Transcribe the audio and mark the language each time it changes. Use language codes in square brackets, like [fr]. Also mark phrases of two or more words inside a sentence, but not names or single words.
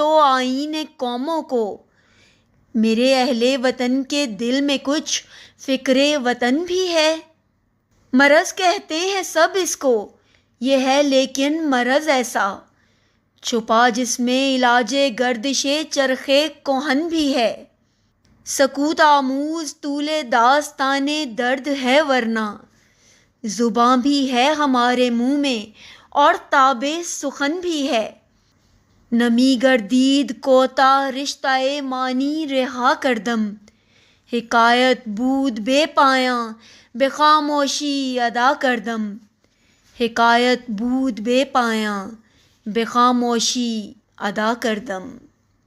[ur] و آئین قوموں کو، میرے اہل وطن کے دل میں کچھ فکر وطن بھی ہے، مرض کہتے ہیں سب اس کو، یہ ہے لیکن مرض ایسا، چھپا جس میں علاج گردش چرخ کوہن بھی ہے، سکوت آموز طول داستان درد ہے ورنہ، زباں بھی ہے ہمارے منہ میں اور تاب سخن بھی ہے، [fa] نمی گردید کوتا رشتہ معنی رہا کردم، حکایت بود بے پایاں بے خاموشی ادا کردم، حکایت بود بے پایاں بے خاموشی ادا کردم۔